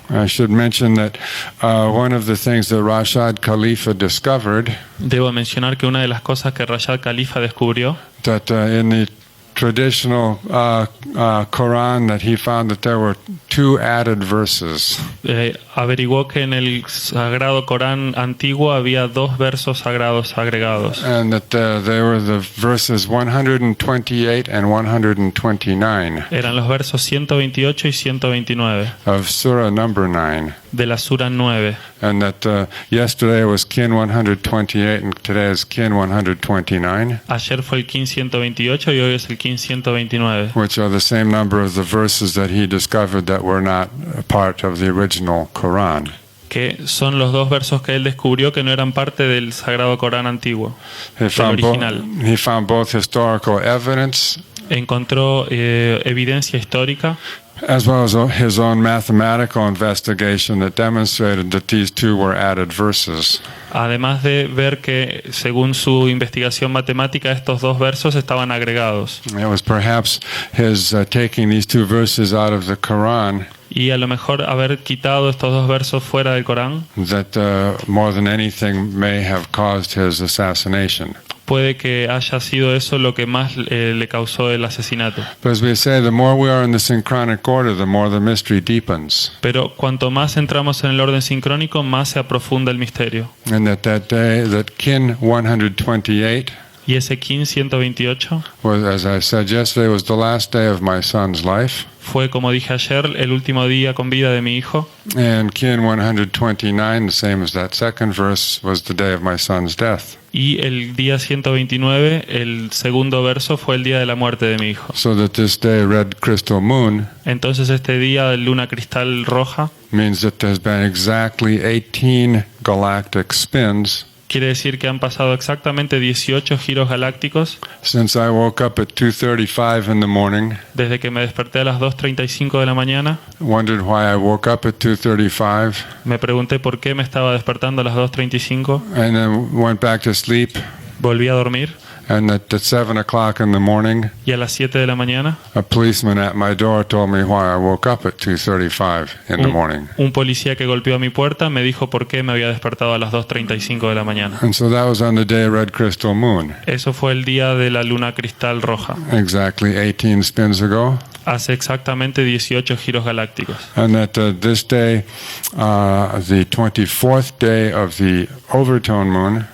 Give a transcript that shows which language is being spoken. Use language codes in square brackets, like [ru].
[en] I should mention that one of the things that Rashad Khalifa discovered, [es] Debo mencionar que una de las cosas que Rashad Khalifa descubrió, [en] that in the traditional Quran, that he found that there were 2 added verses. [es] averiguó que en el sagrado Corán antiguo había 2 versos sagrados agregados. [en] And that they were the verses 128 and 129 [es] Eran los versos 128 y 129 [en] of Surah number 9. [es] de la Sura 9. [en] And that yesterday was Kin 128 and today is Kin 129, [es] Ayer fue el Kin 128 y hoy es el Kin 129, [en] which are the same number of the verses that he discovered that were not a part of the original Quran. [es] que son los 2 versos que él descubrió que no eran parte del sagrado Corán antiguo, [en] He [es] del [en] found, [es] original. [en] he found both historical evidence [es] Encontró evidencia histórica [en] as well as his own mathematical investigation that demonstrated that these 2 were added verses. [es] además de ver que, según su investigación matemática, estos 2 versos estaban agregados. [en] It was perhaps his taking these 2 verses out of the Quran [es] Y a lo mejor haber quitado estos 2 versos fuera del Corán [en] that more than anything may have caused his assassination. [es] puede que haya sido eso lo que más le causó el asesinato. [en] But as we say, the more we are in the synchronic order, the more the mystery deepens. [es] Pero cuanto más entramos en el orden sincrónico, más se aprofunda el misterio. [en] And that day, that Kin 128, [es] Y ese Kin 128 [en] was, as I said yesterday, was the last day of my son's life. [es] fue, como dije ayer, el último día con vida de mi hijo. [en] And Kin 129, the same as that second verse, was the day of my son's death. [es] Y el día 129, el segundo verso, fue el día de la muerte de mi hijo. [en] So that this day, Red Crystal Moon, [es] Entonces este día de luna cristal roja [en] means that there's been exactly 18 galactic spins [es] quiere decir que han pasado exactamente 18 giros galácticos [en] since I woke up at 2:35 in the morning. [es] desde que me desperté a las 2:35 de la mañana. [en] Wondered why I woke up at 2:35, [es] Me pregunté por qué me estaba despertando a las 2:35. [en] and then went back to sleep. [es] Volví a dormir [en] And at 7 o'clock in the morning, [es] y a las 7 de la mañana [en] a policeman at my door told me why I woke up at 2:35 in the morning. [es] un policía que golpeó a mi puerta me dijo por qué me había despertado a las 2:35 de la mañana. [en] And so that was on the day of Red Crystal Moon, [es] Eso fue el día de la luna cristal roja, [en] exactly 18 spins ago. [es] hace exactamente 18 giros galácticos. [en] And that this day, the 24th day of the overtone moon,